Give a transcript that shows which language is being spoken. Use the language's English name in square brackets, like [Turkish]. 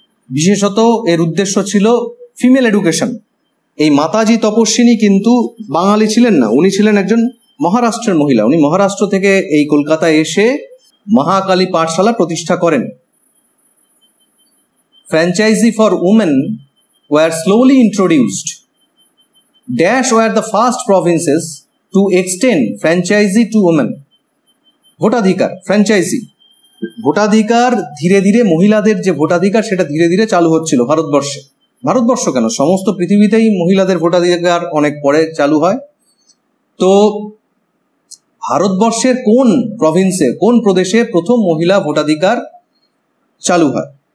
[Bangla] বিশেষত এর উদ্দেশ্য ছিল ফিমেল এডুকেশন। এই মাতাজি তপস্বিনী কিন্তু বাঙালি ছিলেন না, উনি ছিলেন একজন মহারাষ্ট্রের মহিলা। উনি মহারাষ্ট্র থেকে এই কলকাতায় এসে মহাকালী পাঠশালা প্রতিষ্ঠা করেন। [English] Franchisee for women were slowly introduced. Dash were the first provinces to extend franchisee to women. [Bangla] ভোটাধিকার, ফ্র্যাঞ্চাইজি, ভোটাধিকার ধীরে ধীরে, মহিলাদের যে ভোটাধিকার সেটা ধীরে ধীরে চালু হচ্ছিল ভারতবর্ষে। ভারতবর্ষ কেন, সমস্ত পৃথিবীতেই মহিলাদের ভোটাধিকার অনেক পরে চালু হয়। তো ভারতবর্ষের কোন প্রভিন্সে, কোন প্রদেশে প্রথম মহিলা ভোটাধিকার চালু হয়?